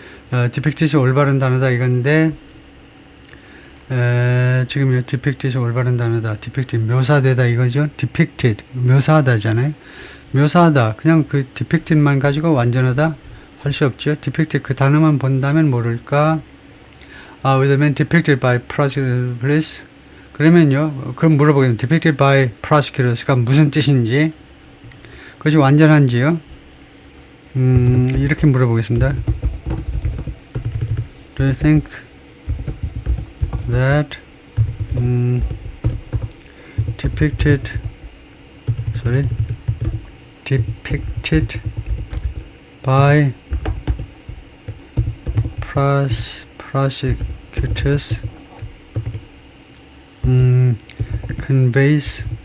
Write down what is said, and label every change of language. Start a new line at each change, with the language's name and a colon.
Korean: depicted이 올바른 단어다 이건데, 지금 이 depicted이 올바른 단어다. depicted 묘사되다 이거죠. depicted 묘사하다잖아요. 묘사하다 그냥 그 depicted만 가지고 완전하다 할 수 없죠. depicted 그 단어만 본다면 모를까.
English: with a man depicted by prosecutor police.
Korean: 그러면요, 그럼 물어보겠습니다.
English: depicted by prosecutors
Korean: 가 무슨 뜻인지, 그것이 완전한지요. 이렇게 물어보겠습니다.
English: Do you think that depicted by prosecutors conveys